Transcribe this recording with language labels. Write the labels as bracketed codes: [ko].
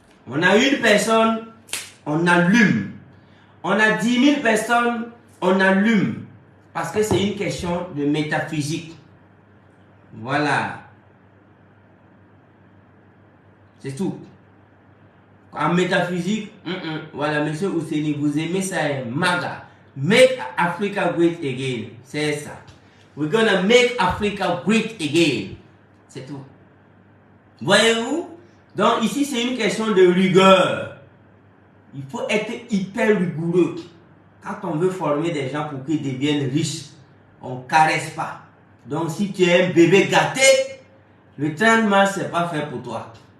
[fr] On a une personne, on allume. On a 10 000 personnes, on allume. Parce que c'est une question de métaphysique. Voilà. C'est tout. En métaphysique, voilà, monsieur Ouseni, vous aimez ça, MAGA. [en] Make Africa great again. [fr] C'est ça. [en] We're gonna make Africa great again. [fr] C'est tout. Voyez-vous? Donc ici, c'est une question de rigueur. Il faut être hyper rigoureux. Quand on veut former des gens pour qu'ils deviennent riches, on ne caresse pas. Donc si tu es un bébé gâté, le 30 mars, ce n'est pas fait pour toi.